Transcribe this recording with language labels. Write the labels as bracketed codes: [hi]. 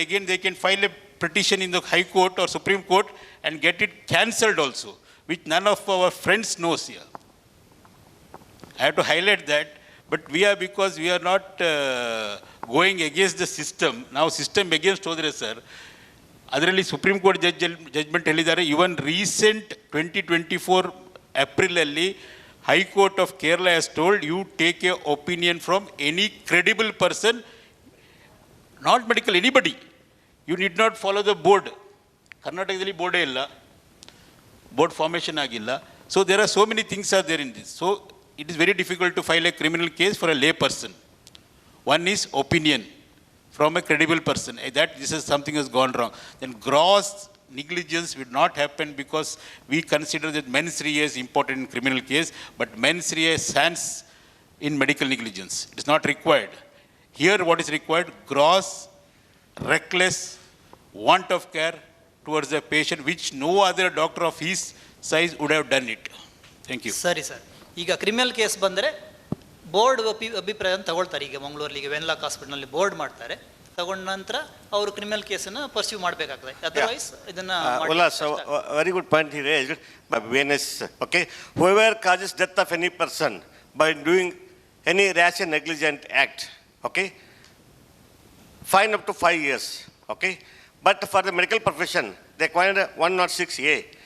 [en] Again, they can file a petition in the High Court or Supreme Court and get it cancelled also, which none of our friends knows here. I have to highlight that, but because we are not going against the system. Now system against Hodre sir. [kn] ಅದರಲ್ಲಿ supreme court judgment ಹೇಳಿದ್ದಾರೆ. [en] Even recent 2024 ಏಪ್ರಿಲಲ್ಲಿ high court of Kerala has told you take a opinion from any credible person, not medical, anybody. You need not follow the board. [kn] ಕರ್ನಾಟಕದಲ್ಲಿ ಬೋರ್ಡೇ ಇಲ್ಲ, board formation ಆಗಿಲ್ಲ. [en] So there are so many things are there in this. So it is very difficult to file a criminal case for a lay person. One is opinion from a credible person, that this is something has gone wrong. Then gross negligence would not happen, because we consider that mens rea is important in criminal case, but mens rea stands in medical negligence. It is not required. Here what is required? Gross, reckless, want of care towards the patient, which no other doctor of his size would have done it. Thank you. [kn] ಸರಿ sir. ಈಗ criminal case ಬಂದರೆ board ಅಭಿಪ್ರಾಯ ತಗೊಳ್ತಾರೆ. ಈಗ ಮಂಗಳೂರಲ್ಲಿ ಈಗ Wenlock ಹಾಸ್ಪಿಟಲ್ನಲ್ಲಿ board ಮಾಡ್ತಾರೆ. ತಗೊಂಡ ನಂತರ ಅವರು ಕ್ರಿಮಿನಲ್ ಕೇಸನ್ನು ಪರ್ಸ್ಯೂ ಮಾಡಬೇಕಾಗ್ತದೆ. ಅದರ್ವೈಸ್ ಇದನ್ನು [en] Very good point he raised by Venus. Okay, whoever causes death of any person by doing any rash and negligent act, okay, fine up to 5 years. Okay, but for the medical profession they acquired 106A.